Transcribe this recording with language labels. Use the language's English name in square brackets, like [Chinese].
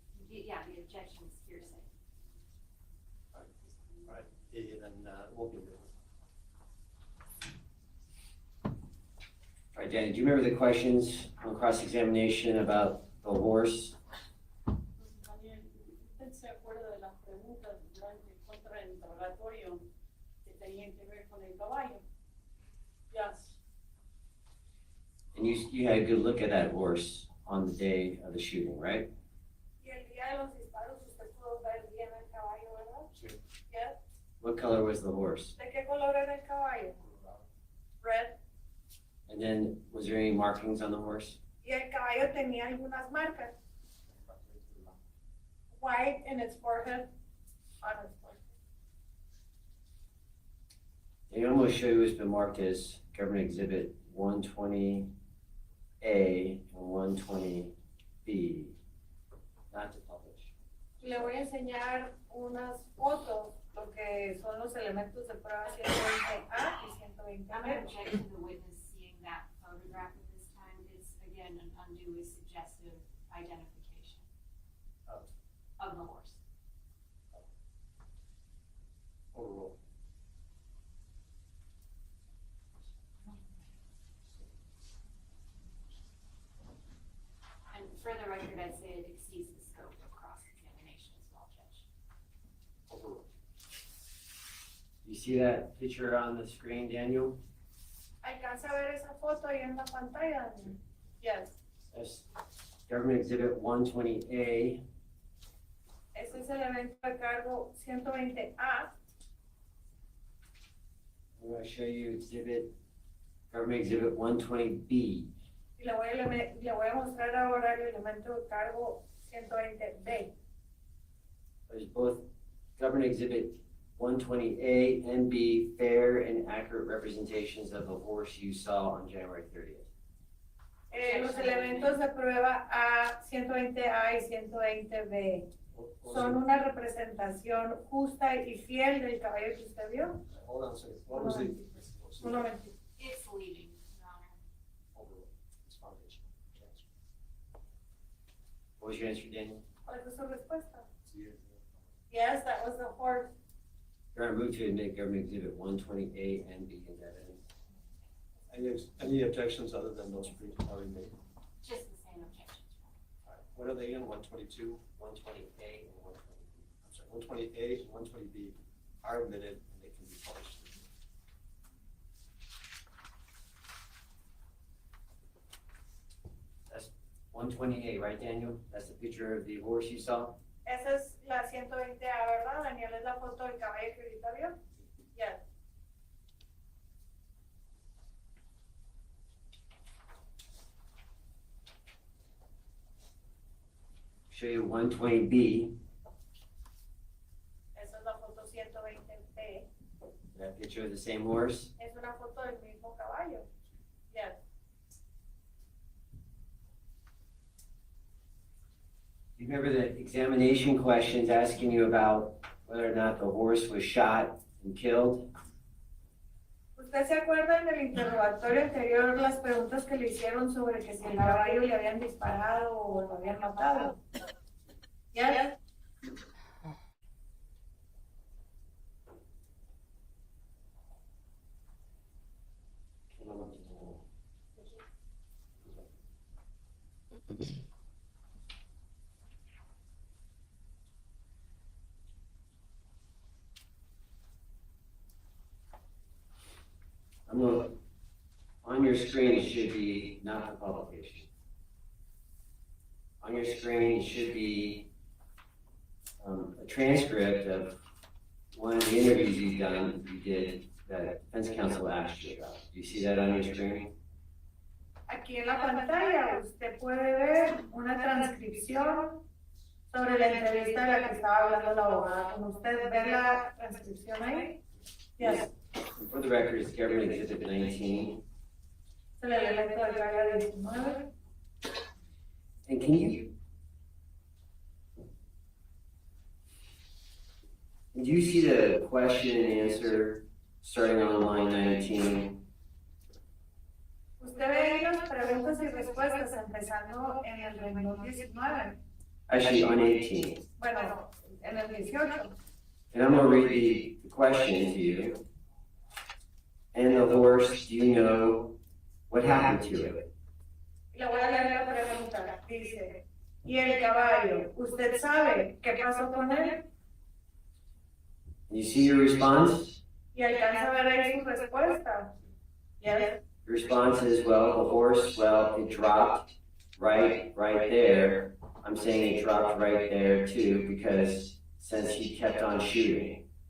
[English] Yeah, the objection is hearsay. All right, then it won't be written. All right, Danny, do you remember the questions on cross-examination about the horse? [Spanish] También, ¿usted se acuerda de las preguntas durante el contrainterrogatorio que tenían que ver con el caballo? [English] Yes. And you had a good look at that horse on the day of the shooting, right? [Spanish] Y el día de los disparos usted pudo ver bien el caballo, ¿verdad? Sí. [English] Yes. What color was the horse? [Spanish] ¿De qué color era el caballo? [English] Red. And then, was there any markings on the horse? [Spanish] Y el caballo tenía algunas marcas. [English] White in its forehead. On its forehead. And I'm going to show you what's been marked as Government Exhibit 120A and 120B, not to publish. [Spanish] Le voy a enseñar unas fotos, lo que son los elementos de prueba 120A y [English] I'm 120B. gonna object to the witness seeing that photograph at this time. It's, again, an unduly suggestive identification Of? of the horse. see that picture on the screen, Daniel? [Spanish] ¿Alcanza a ver esa foto ahí en la pantalla? [English] Yes. That's Government Exhibit 120A. [Spanish] Ese es el evento de cargo 120A. [English] I'm going to show you Government Exhibit 120B. [Spanish] Y le voy a mostrar ahora el elemento de cargo 120B. [English] There's both Government Exhibit 120A and B, fair and accurate representations of the horse you saw on January 30th. [Spanish] Los elementos de prueba A, 120A y 120B son una representación justa y fiel del caballo que usted vio. [English] Hold on a second. What was the? [Spanish] Un momentito. [English] It's leaving, Your Honor. Overlook. It's foundation. Transfer. What was your answer, Daniel? [Spanish] ¿Cuál fue su respuesta? Sí, [English] Yes, that was the horse. Your Honor, move to admit Government Exhibit 120A and B into evidence. Any objections other than those already made? Just the same objections, Your Honor. All right. What are they in? 122? 120A and 120B. I'm sorry, 120A and 120B are admitted and they can be published. 120A, right, Daniel? That's the picture of the horse you saw? [Spanish] Esa es la 120A, ¿verdad? Daniel, es la foto del caballo que ahorita vio. [English] Yes. Show you 120B, [Spanish] Esa es la foto 120B. [English] that picture of the same horse. [Spanish] Es una foto del mismo caballo. [English] Yes. You remember the examination questions asking you about whether or not the horse was shot and killed? [Spanish] ¿Usted se acuerda en el interrogatorio anterior las preguntas que le hicieron sobre que si el caballo le habían disparado o lo habían matado? [English] Yes. On your screen, it should be not the publication. On your screen should be a transcript of one of the interviews you did that defense counsel asked you about. Do you see that on your screen? [Spanish] Aquí en la pantalla usted puede ver una transcripción sobre la entrevista de la que estaba hablando la abogada. ¿Con usted ve la transcripción ahí? [English] Yes. For the record, it's Government Exhibit 19. [Spanish] Es el elemento de carga 19. [English] And do you see the question and answer starting on line 19? [Spanish] Usted ve ahí las preguntas y respuestas empezando en el renglón 19. [English] Actually, on 18. [Spanish] Bueno, en el 18. [English] And I'm going to read the question to you. And the horse, do you know what happened to it? [Spanish] Le voy a leer la pregunta. Dice, ¿y el caballo? ¿Usted sabe qué pasó con él? [English] You see your response? [Spanish] Y alcanza a ver ahí su respuesta. [English] Yes. Your response is, well, the horse, well, it dropped right there. I'm saying it dropped right there too, because since he kept on shooting.